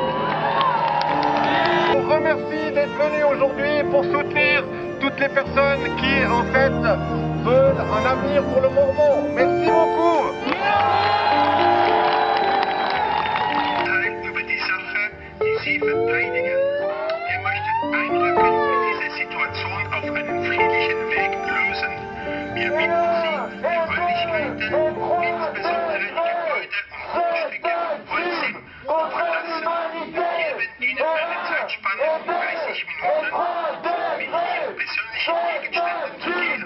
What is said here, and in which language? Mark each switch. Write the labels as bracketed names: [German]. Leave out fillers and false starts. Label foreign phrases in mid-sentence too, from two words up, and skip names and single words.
[French] Je vous remercie d'être venus aujourd'hui pour soutenir toutes les personnes qui, en fait, veulent un avenir pour le Mormon. Merci beaucoup. [German] Über die Sache, die Sie verteidigen. Wir möchten einrücken und diese Situation auf einen friedlichen Weg lösen. Wir bitten Sie, die Räumlichkeiten, insbesondere die Gebäude und Grundstücke Holcim, zu verlassen. Wir geben Ihnen eine Zeitspanne von 30 Minuten, mit Ihren persönlichen Gegenständen zu gehen.